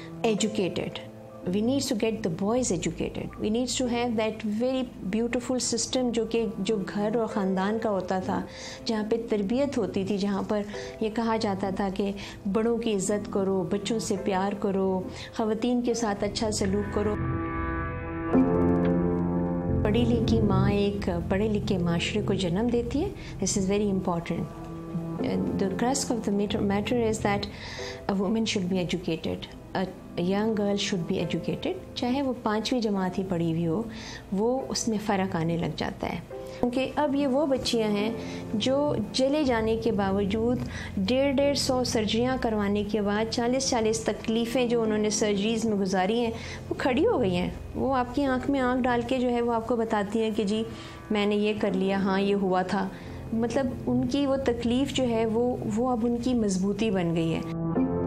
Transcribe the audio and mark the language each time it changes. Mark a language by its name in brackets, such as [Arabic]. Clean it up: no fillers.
[Urdu] Educated, [English] we need to get the boys educated, we need to have that very beautiful system [Urdu] جو گھر اور خاندان کا ہوتا تھا، جہاں پہ تربیت ہوتی تھی، جہاں پر یہ کہا جاتا تھا کہ بڑوں کی عزت کرو، بچوں سے پیار کرو، خواتین کے ساتھ اچھا سلوک کرو۔ پڑھی لکھی ماں ایک پڑھے لکھے معاشرے کو جنم دیتی ہے۔ [English] This is very important. The crux of the matter is that a woman should be educated. A young girl should be educated. [Urdu] چاہے وہ 5ویں جماعت ہی پڑھی ہوئی ہو، وہ اس میں فرق آنے لگ جاتا ہے۔ کیونکہ اب یہ وہ بچیاں ہیں جو جلے جانے کے باوجود 150 سرجریاں کروانے کے بعد 40 تکلیفیں جو انہوں نے سرجریز میں گزاری ہیں وہ کھڑی ہو گئی ہیں۔ وہ آپ کی آنکھ میں آنکھ ڈال کے جو ہے وہ آپ کو بتاتی ہیں کہ جی میں نے یہ کر لیا، ہاں یہ ہوا تھا۔ مطلب ان کی وہ تکلیف جو ہے وہ اب ان کی مضبوطی بن گئی ہے۔